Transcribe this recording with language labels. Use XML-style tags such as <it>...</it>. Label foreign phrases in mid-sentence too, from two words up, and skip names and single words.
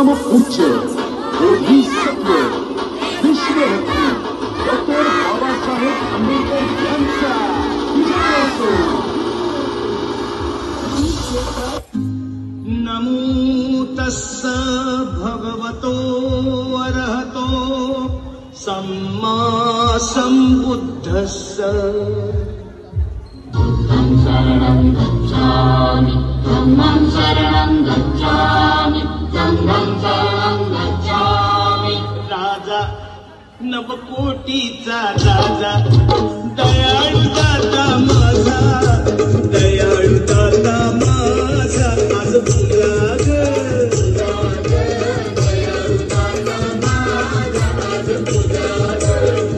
<mr>उच्च बोधिसत्व विश्वरत्न डॉक्टर बाबासाहेब आंबेडकर यांचा विजय असो।</mr> <pi>नमो तस्स भगवतो अरहतो सम्मा सम्बुद्धस्स। बुद्धं शरणं गच्छामि धम्मं शरणं गच्छामि संघं शरणं गच्छामि।</pi> <mr>राजा नवकोटीचा राजा दयाळू दाता माझा, दयाळू दाता माझा आज भुला ग। दयाळू दाता माझा आज भुला ग।</mr>